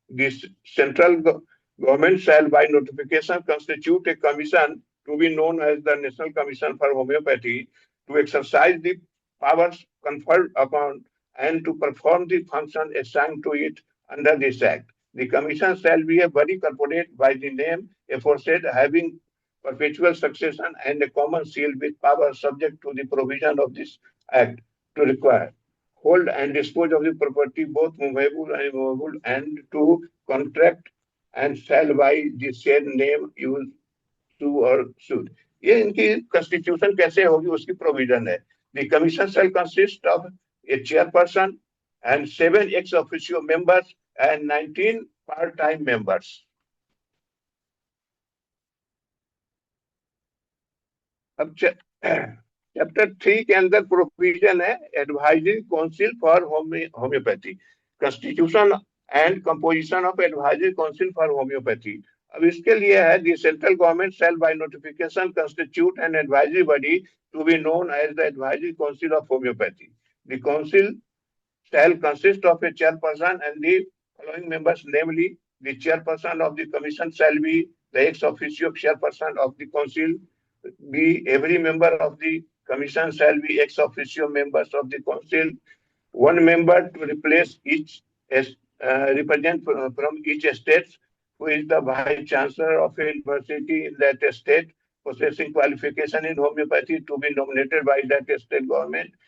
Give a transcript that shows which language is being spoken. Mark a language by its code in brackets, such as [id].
[en] This central government shall by notification constitute a commission to be known as the national commission for homeopathy to exercise the powers conferred upon and to perform the function assigned to it under this act. The commission shall be a body corporate by the name aforesaid, having perpetual succession and a common seal with power subject to the provision of this act to require, hold and dispose of the property both movable and immovable, and to contract and shall by the said name use sue or suit. [hi] ये इनकी constitution कैसे होगी उसकी provision है। [en] The commission shall consist of a chairperson and 7 ex officio members and 19 part-time members. [hi] अब chapter 3 के अंदर provision है advisory council for homeopathy, constitution and composition of advisory council for homeopathy. अब इसके लिए है [en] The central government shall by notification constitute an advisory body to be known as the Advisory Council of Homeopathy. The council shall consist of a chairperson and the following members, namely the chairperson of the commission shall be the ex officio chairperson of the council, be every member of the commission shall be ex officio members of the council, one member to replace each represent from each state, who is the vice chancellor of a university in that state, possessing qualification in homeopathy, to be nominated by that state government,